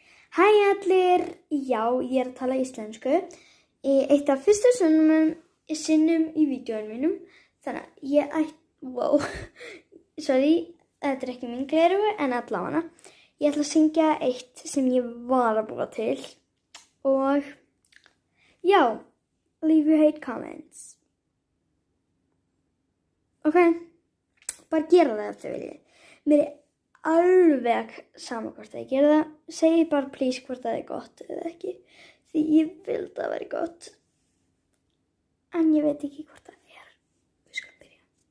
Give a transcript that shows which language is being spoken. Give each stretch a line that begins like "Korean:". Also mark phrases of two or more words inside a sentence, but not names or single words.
Icelandic: Hæ allir, já ég að tala íslensku eitt af fyrstu sinnum í vídeóinu mínum, þannig að sorry, þetta ekki mín gleraugu en allavega. Ég ætla að syngja eitt sem ég var að búa til og já,
English: leave your hate comments.
Icelandic: Ok, bara gera það ef þið viljið. Mér alveg sama hvort það gera það, segi bara please hvort það gott eða ekki, því ég vil það vera gott, en ég veit ekki hvort það Við skulum byrja.